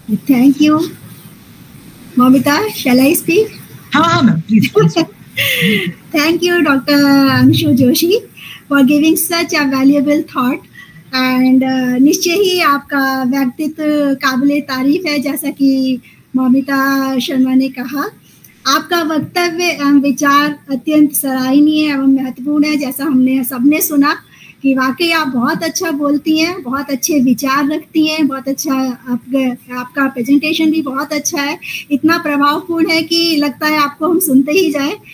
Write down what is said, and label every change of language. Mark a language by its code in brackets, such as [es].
[en] Thank you Moumita, shall I speak? [hi] हाँ ma'am, please. [en] Thank you, Dr. Anshu Joshi, for giving such a valuable thought. [hi] And निश्चय ही आपका व्यक्तित्व काबिले तारीफ है, जैसा कि मौमिता शर्मा ने कहा। आपका वक्तव्य एवं विचार अत्यंत सराहनीय एवं महत्वपूर्ण है। जैसा हमने सबने सुना कि वाकई आप बहुत अच्छा बोलती हैं, बहुत अच्छे विचार रखती हैं, बहुत अच्छा आपका प्रेजेंटेशन भी बहुत अच्छा है, इतना प्रभावपूर्ण है कि लगता है आपको हम सुनते ही जाएं।